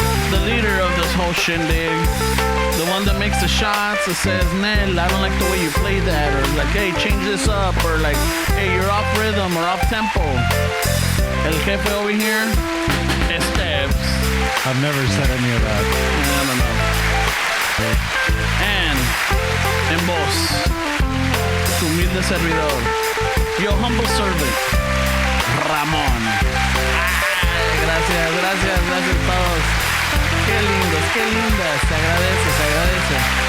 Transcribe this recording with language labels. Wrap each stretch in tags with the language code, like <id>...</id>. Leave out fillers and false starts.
<en>The leader of this whole shindig, the one that makes the shots, that says, Nel, I don't like the way you play that, or like, hey, change this up, or like, hey, you're off rhythm or off tempo.</en> <es>El jefe</es> <en>over here, Esteves. I've never said any of that. I don't know. And</en> <es>en voz, tu humilde servidor,</es> <en>your humble servant, Ramón.</en> <es>Gracias a todos. Qué lindas, se agradece.</es>